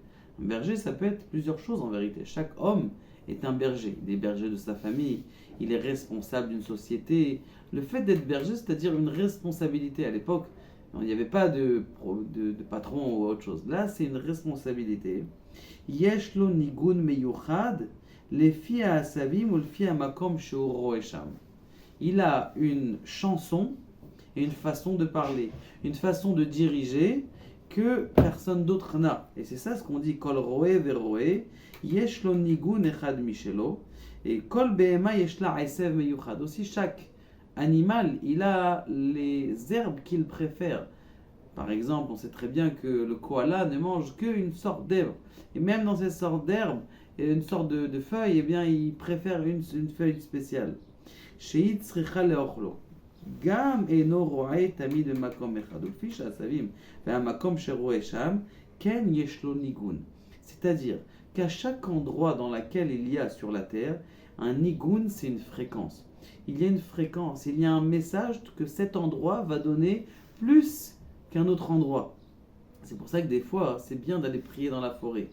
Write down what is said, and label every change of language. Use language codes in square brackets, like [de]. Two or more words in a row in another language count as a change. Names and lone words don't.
[fr] Un berger, ça peut être plusieurs choses en vérité. Chaque homme est un berger. Il est berger de sa famille, il est responsable d'une société. Le fait d'être berger, c'est-à-dire une responsabilité à l'époque. Il n'y avait pas de patron ou autre chose. Là, c'est une responsabilité. [he] יש לו ניגון מיוחד, לפי העשבים או לפי המקום שהוא רועה שם. [fr] Il a une chanson et une façon de parler, une façon de diriger que personne d'autre n'a. Et c'est ça ce qu'on dit, [he] כל רועה ורועה, יש לו ניגון אחד משלו, et כל בהמה יש לה עשב מיוחד. [fr] Aussi, chaque animal, il a les herbes qu'il préfère. Par exemple, on sait très bien que le koala ne mange qu'une sorte d'herbe. Et même dans ces sortes d'herbes, une sorte de feuille, eh bien, il préfère une feuille spéciale. [he] שהיא צריכה לאכלו. גם אינו רועה תמיד מקום אחד. ולפי שהעשבים והמקום שרועה שם כן יש לו ניגון. [fr] C'est-à-dire qu'à chaque endroit dans lequel il y a sur la terre, un nigun, c'est une fréquence. Il y a une fréquence, il y a un message que cet endroit va donner plus qu'un autre endroit. C'est pour ça que des fois, c'est bien d'aller prier dans la forêt.